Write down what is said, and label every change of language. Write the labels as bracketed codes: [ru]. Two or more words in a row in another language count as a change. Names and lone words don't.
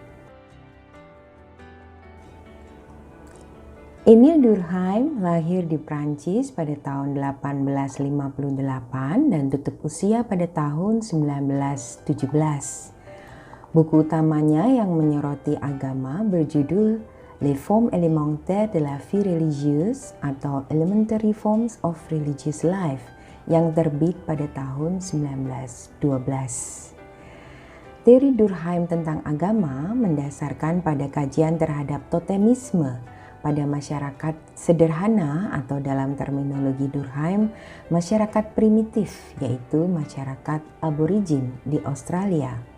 [id] Emile Durkheim lahir di Prancis pada tahun 1858 dan tutup usia pada tahun 1917. Buku utamanya yang menyoroti agama berjudul Les Formes élémentaires de la vie religieuse atau Elementary Forms of Religious Life yang terbit pada tahun 1912. Teori Durkheim tentang agama mendasarkan pada kajian terhadap totemisme pada masyarakat sederhana atau dalam terminologi Durkheim, masyarakat primitif, yaitu masyarakat aborigin di Australia.